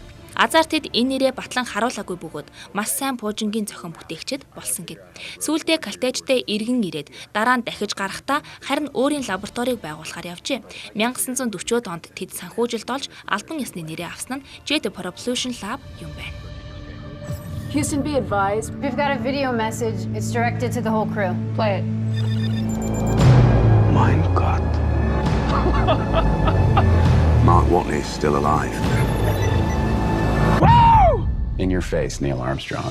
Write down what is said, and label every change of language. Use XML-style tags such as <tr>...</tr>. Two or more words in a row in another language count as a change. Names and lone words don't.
<mn>Азар тэд энэ нэрээ батлан харуулаагүй бөгөөд маш сайн пуужингийн зохион бүтээгчид болсон гэв. Сүүлдээ Калтичтэй иргэн ирээд дараа нь дахиж гарахдаа харин өөрийн лабораторийг байгуулахаар явжээ. 1940-од онд тэд санхүүжилт олж албан ёсны нэрээ авсан нь Jet Propulsion Lab юм байна.</mn> <en>Houston, be advised. We've got a video message. It's directed to the whole crew. Play it.</en> <de>Mein Gott.</de> <en>Mark Watley's still alive. In your face, Neil Armstrong.</en>